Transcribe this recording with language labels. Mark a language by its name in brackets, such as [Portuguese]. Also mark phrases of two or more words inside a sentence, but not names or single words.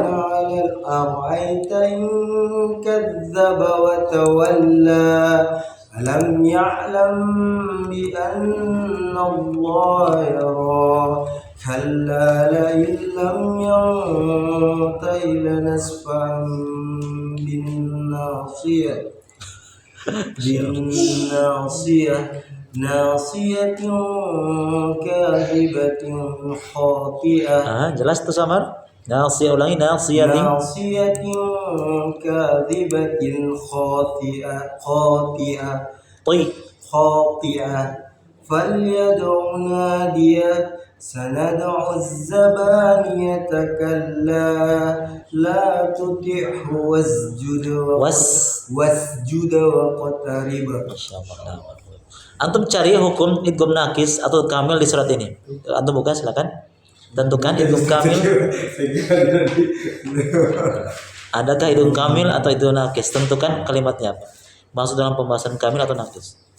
[Arabic] أرأيت إن كذب وتولى ألم يعلم بأن الله يرى كلا لئن لم ينته لنسفعا بالناصية ناصية كاذبة خاطئة [Indonesian] Jelas tuh Samar? Nasiyah, ulangi nasiyatin. [Arabic] ناصية كاذبة Tuy. خاطئة فليدع ناديه سندع الزبانية كلا لا تطعه واسجد واقترب. ما شاء الله. [Indonesian] Antum cari hukum [Arabic] إدغام ناقص [Indonesian] atau kamil di surat ini. Antum buka silakan. Tentukan [Arabic] إدغام كامل. [Indonesian] Adakah [Arabic] إدغام كامل [Indonesian] atau [Arabic] إدغام ناقص? [Indonesian] Tentukan kalimatnya apa. Masuk dalam pembahasan kamil atau nakis.